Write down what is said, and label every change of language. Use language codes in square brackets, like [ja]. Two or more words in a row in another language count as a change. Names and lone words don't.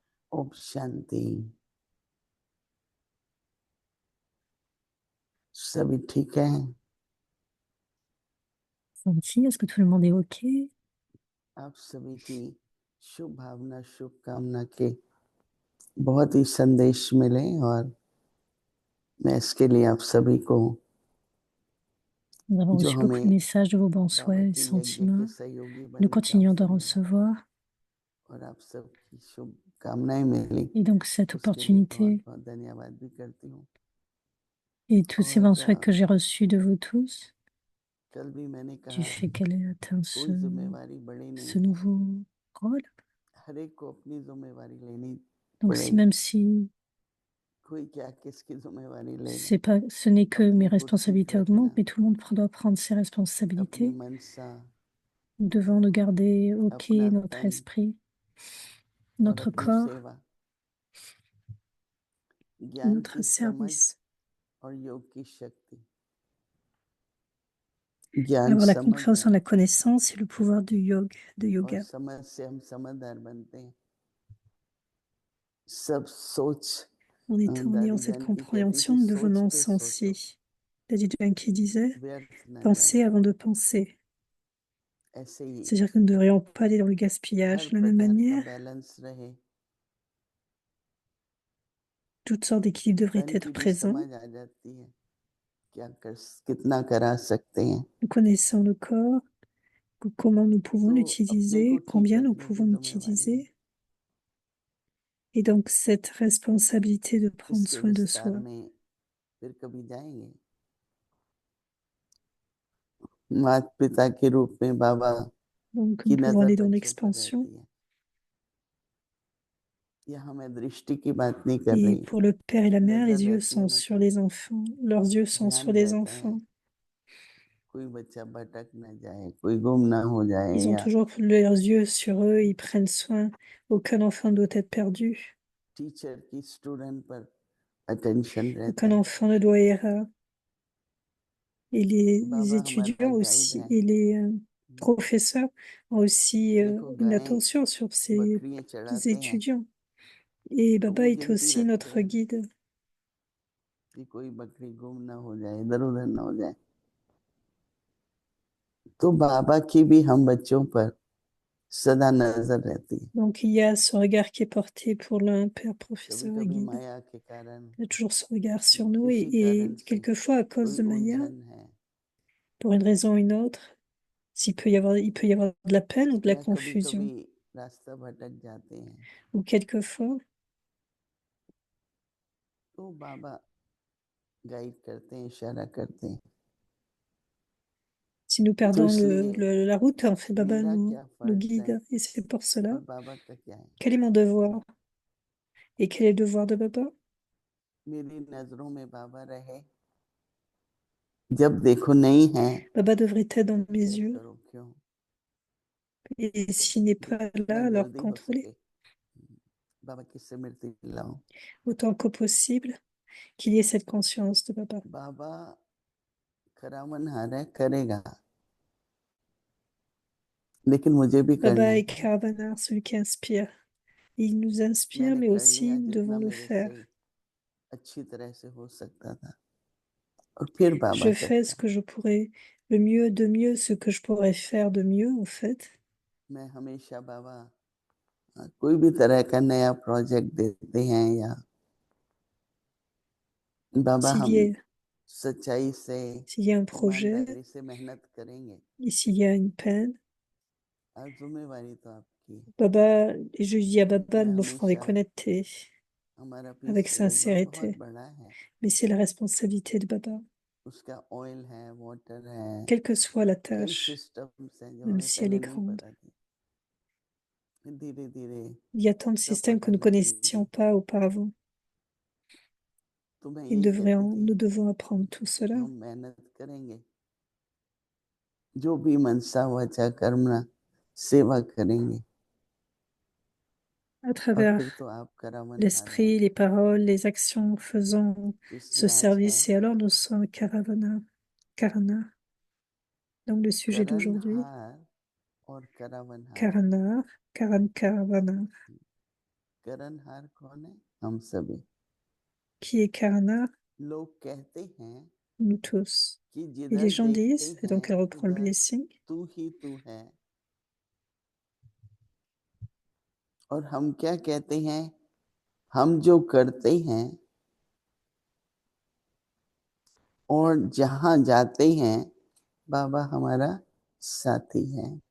[hi] ओम शांति। सभी ठीक है? [fr] Santi, est-ce que tout le monde est OK? [hi] आप सभी की शुभ भावना शुभकामना के बहुत ही संदेश मिले और मैं इसके लिए आप सभी को [fr] Nous avons [hi] जो [fr] reçu beaucoup de [hi] हमें [fr] messages de vos bons [hi] बाबा [fr] souhaits et [hi] के यज्ञ के [fr] sentiments. [hi] सहयोगी [fr] Nous [hi] बने [fr] continuons de [hi] काफी मिला [fr] recevoir. [hi] और आप सबकी शुभकामनाएं मिली, [fr] Et donc, cette [hi] उसके लिए बहुत [fr] opportunité [hi] बहुत धन्यवाद भी करती हूँ। [fr] et tous ces bons souhaits [hi] और [fr] que j'ai reçus de vous tous, [hi] कल भी मैंने [fr] du [hi] कहा [fr] fait qu'elle ait atteint [hi] कोई जिम्मेवारी बड़ी नहीं [fr] ce [hi] है, [fr] nouveau rôle. [hi] हर एक को अपनी जिम्मेवारी लेनी [fr] Donc, même si [hi] कोई क्या किसकी जिम्मेवारी लेगा, [fr] ce n'est que mes [hi] अपनी को [fr] responsabilités [hi] ठीक [fr] augmentent, [hi] रखना, [fr] mais tout le monde doit prendre ses [hi] अपनी [fr] responsabilités. [hi] मनसा, [fr] Nous devons de garder OK [hi] अपना [fr] notre [hi] तन [fr] esprit, [hi] और [fr] notre [hi] अपनी [fr] corps, [hi] सेवा, ज्ञान [fr] notre [hi] की समझ [fr] service. [hi] और योग की शक्ति, ज्ञान [fr] Alors, la [hi] समझ [fr] compréhension, [hi] है [fr] la connaissance et le pouvoir de [hi] और [fr] yoga. [hi] समझ से हम समझदार बनते हैं। सब सोच [fr] En ayant [hi] दादी [fr] cette [hi] जान की कहती [fr] compréhension, [hi] थी [fr] nous [hi] सोच [fr] devenons [hi] के सोचो, [fr] sensés. Daddy Jane qui disait [hi] व्यर्थ न [fr] penser [hi] जाए। [fr] avant de penser. [hi] ऐसे ही [fr] C'est-à-dire que nous ne devrions pas aller dans le [hi] हर [fr] gaspillage. De la même [hi] प्रकार का [fr] manière, [hi] बैलेंस रहे, [fr] toutes sortes d'équilibres devraient [hi] तन [fr] être [hi] की भी [fr] présents. [hi] समझ आ जाती है, कितना करा सकते हैं, [fr] Nous connaissons le corps, comment nous pouvons [hi] तो अपने को [fr] l'utiliser, [hi] ठीक [fr] combien nous [hi] रखने की [fr] pouvons [hi] जिम्मेवारी है। [fr] l'utiliser. Et donc, cette responsabilité de prendre [hi] इसके [fr] soin de [hi] विस्तार [fr] soi. [hi] में फिर कभी जाएंगे। माता पिता के रूप में बाबा [fr] Donc, [hi] की [fr] nous pouvons [hi] नजर [fr] aller dans [hi] बच्चों पर [fr] l'expansion. [hi] रहती है। यहाँ मैं दृष्टि की बात नहीं कर [fr] Et [hi] रही, [fr] pour le père et la mère, [hi] नजर [fr] les yeux [hi] रहती है [fr] sont sur [hi] मतलब [fr] les enfants. Leurs yeux sont sur [hi] ध्यान [fr] les [hi] रहता है, [fr] enfants. [hi] कोई बच्चा भटक न जाए, कोई गुम ना हो जाए, [fr] Ils ont [hi] या [fr] toujours leurs yeux sur eux, ils prennent soin. Aucun enfant ne doit être perdu. [hi] टीचर की स्टूडेंट पर अटेंशन रहता [fr] Aucun [hi] है। [fr] enfant ne doit errer. Et les [hi] बाबा हमारा [fr] étudiants [hi] गाइड [fr] aussi, [hi] है। [fr] et les professeurs ont aussi [hi] देखो [fr] une [hi] गाय [fr] attention sur ces [hi] बकरियां चढ़ाते हैं [fr] étudiants. Et [hi] तो [fr] Baba [hi] वो [fr] est [hi] गिनती [fr] aussi [hi] रखते [fr] notre [hi] हैं [fr] guide. [hi] कि कोई बकरी गुम ना हो जाए, इधर उधर ना हो जाए। तो बाबा की भी हम बच्चों पर सदा नजर रहती है। [fr] Donc il y a ce regard qui est porté pour l'un père, [hi] कभी [fr] professeur et [hi] कभी [fr] guide. [hi] माया के कारण, [fr] Il y a toujours ce regard sur nous [hi] किसी कारण [fr] et [hi] से [fr] quelquefois à cause [hi] कोई [fr] de Maya, [hi] उलझन है, [fr] pour une raison ou une autre, il peut y avoir de la peine ou de la [hi] या कभी कभी [fr] confusion. [hi] रास्ता भटक जाते हैं, [fr] Ou quelquefois, [hi] तो बाबा गाइड करते हैं, इशारा करते हैं। [fr] si nous [hi] तो [fr] perdons [hi] इसलिए [fr] la route, en fait, Baba [hi] मेरा क्या [fr] nous [hi] फर्ज है [fr] guide. Et c'est pour cela, [hi] और बाबा का क्या है। [fr] quel est mon devoir et quel est le devoir de Baba? [hi] मेरी नजरों में बाबा रहे, जब देखो नहीं है [fr] Baba devrait être dans mes [hi] चेक [fr] yeux. [hi] करो क्यों, [fr] Et s'il n'est pas [hi] जितना [fr] là, alors [hi] जल्दी हो [fr] contrôlez [hi] सके बाबा की स्मृति लाओ। [fr] autant que possible qu'il y ait cette conscience de Baba. [hi] बाबा करावनहार है, करेगा, लेकिन मुझे भी करना [fr] Baba [hi] है। [fr] est Karavanar, celui qui inspire. Il nous inspire, [hi] मैंने [fr] mais [hi] कर [fr] aussi [hi] लिया [fr] nous [hi] जितना [fr] devons le [hi] मेरे [fr] faire. [hi] से अच्छी तरह से हो सकता था और फिर बाबा [fr] Je fais ce [hi] करता है। [fr] que je pourrais le mieux de mieux, ce que je pourrais faire de mieux, en fait. [hi] मैं हमेशा बाबा कोई भी तरह का नया प्रोजेक्ट देते हैं या बाबा [fr] S'il [hi] हम [fr] y a, [hi] सच्चाई से [fr] s'il y a un projet, [hi] ईमानदारी से मेहनत करेंगे, [fr] et s'il y a une peine, [hi] और जिम्मेवारी तो आपकी है। [fr] Baba, et je dis à Baba, [hi] मैं [fr] nous le ferons avec [hi] हमेशा [fr] honnêteté, [hi] हमारा [fr] avec [hi] पीस रिवर बहुत [fr] sincérité. [hi] बड़ा है, [fr] Mais c'est la responsabilité de Baba, [hi] उसका ऑयल है, वाटर है, [fr] quelle que soit la [hi] कई [fr] tâche, [hi] सिस्टम्स हैं जो [fr] même [hi] हमें [fr] si elle est [hi] पहले नहीं [fr] grande. [hi] पता थी। धीरे धीरे [fr] Il y a tant de [hi] सब [fr] systèmes que [hi] पता [fr] nous ne [hi] लगेंगे। [fr] connaissions pas auparavant. [hi] तो मैं [fr] Et [hi] यही कहती थी, [fr] nous devons apprendre tout cela [hi] हम मेहनत करेंगे, जो भी मनसा वाचा कर्मणा सेवा करेंगे, [fr] à [hi] और [fr] travers [hi] फिर तो आप करावनहार हैं। [fr] l'esprit, les paroles, les actions, faisant [hi] तो इसलिए [fr] ce [hi] आज है [fr] service. Et alors nous sommes Karana. Donc le sujet d'aujourd'hui, [hi] करणहार और करावनहार। [fr] Karana, Karan Karavana. [hi] करणहार कौन है? हम सभी। [fr] Qui est Karana? [hi] लोग कहते हैं [fr] Nous tous. [hi] कि [fr] Et [hi] जिधर [fr] les gens [hi] देखते [fr] disent, et [hi] हैं [fr] donc elle reprend le [hi] उधर [fr] blessing, [hi] तू ही तू है। और हम क्या कहते हैं? हम जो करते हैं और जहां जाते हैं बाबा हमारा साथी है।